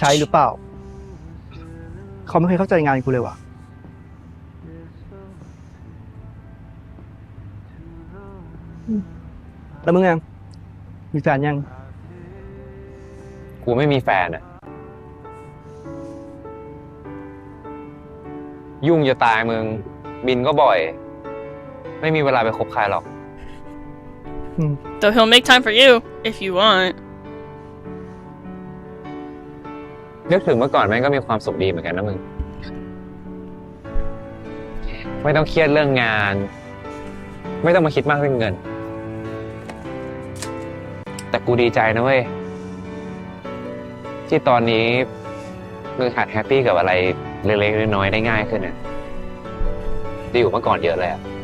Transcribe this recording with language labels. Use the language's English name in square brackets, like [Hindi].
[Thai] ใช้หรือเปล่าเขาไม่เคยเข้าใจงานกูเลยว่ะแล้วมึงยังมีแฟนยัง กูไม่มีแฟนอ่ะยุ่งจะตายมึง บินก็บ่อย ไม่มีเวลาไปคบใครหรอก [English] Though he'll make time for you if you want. [Thai] นึกถึงเมื่อก่อนแม่งก็มีความสุขดีเหมือนกันนะมึง ไม่ต้องเครียดเรื่องงาน ไม่ต้องมาคิดมากเรื่องเงิน แต่กูดีใจนะเว้ย ที่ตอนนี้มึงหัดแฮปปี้กับอะไรเล็กๆน้อยๆได้ง่ายขึ้นเนี่ยดีกว่าเมื่อก่อนเยอะเลยอะ